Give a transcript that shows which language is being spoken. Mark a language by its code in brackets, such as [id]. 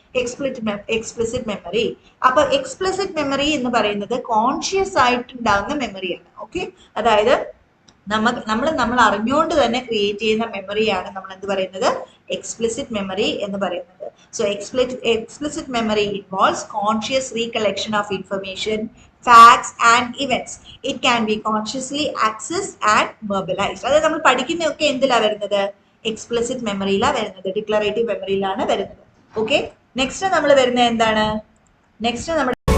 [ml] Explicit memory. അപ്പൊ explicit memory എന്ന് പറയുന്നത് കോൺഷ്യസ് ആയിട്ടുണ്ടാകുന്ന മെമ്മറിയാണ്. ഓക്കെ, അതായത് നമ്മൾ അറിഞ്ഞുകൊണ്ട് തന്നെ ക്രിയേറ്റ് ചെയ്യുന്ന മെമ്മറിയാണ് നമ്മൾ എന്ത് പറയുന്നത്? [en] explicit memory [ml] എന്ന് പറയുന്നത്. [en] So explicit memory involves conscious recollection of information, facts and events. It can be consciously accessed and verbalized. [ml] അതായത് നമ്മൾ പഠിക്കുന്നതൊക്കെ എന്തിലാണ് വരുന്നത്? എക്സ്പ്ലിസിറ്റ് മെമ്മറിയിലാണ് വരുന്നത്, ഡിക്ലറേറ്റീവ് മെമ്മറിയിലാണ് വരുന്നത്. ഓക്കെ, നെക്സ്റ്റ് നമ്മൾ വരുന്നത് എന്താണ്? നെക്സ്റ്റ് നമ്മൾ